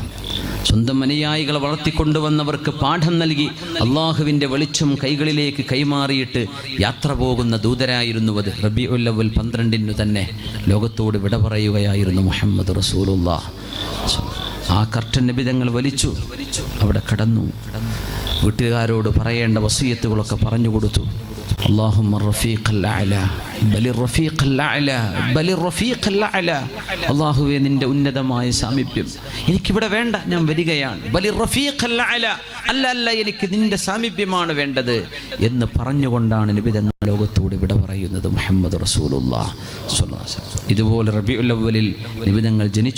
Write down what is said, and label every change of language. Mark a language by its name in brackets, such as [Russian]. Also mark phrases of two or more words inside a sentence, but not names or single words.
[Malayalam] സ്വന്തം അനുയായികളെ വളർത്തിക്കൊണ്ടുവന്നവർക്ക് പാഠം നൽകി അള്ളാഹുവിൻ്റെ വെളിച്ചം കൈകളിലേക്ക് കൈമാറിയിട്ട് യാത്ര പോകുന്ന ദൂതരായിരുന്നു അത്. റബീഉൽ അവ്വൽ 12 തന്നെ ലോകത്തോട് വിട പറയുകയായിരുന്നു [Arabic] محمد رسول الله. [Malayalam] ആ കർട്ടൻ നബി തങ്ങൾ വലിച്ചു, അവിടെ കടന്നു. വീട്ടുകാരോട് പറയേണ്ട വസിയത്തുകളൊക്കെ പറഞ്ഞു കൊടുത്തു. [Arabic] اللهم الرفيق الأعلى بل الرفيق الأعلى بل الرفيق الأعلى. [Malayalam] അല്ലാഹുവേ നിന്റെ ഉന്നതമായ സാമീപ്യം എനിക്കിവിടെ വേണ്ട, ഞാൻ വരികയാണ്. [Arabic] بل الرفيق [Malayalam] അല്ല അല്ല, എനിക്ക് നിന്റെ സാമീപ്യമാണ് വേണ്ടത് എന്ന് പറഞ്ഞുകൊണ്ടാണ് നബി തങ്ങൾ ലോകത്തോട് വിട പറയുന്നത്. [Arabic] محمد رسول الله صلى الله عليه وسلم. [Malayalam] ഇതുപോലെ റബീഉൽ അവ്വലിൽ നിബിതങ്ങൾ ജനിച്ചു.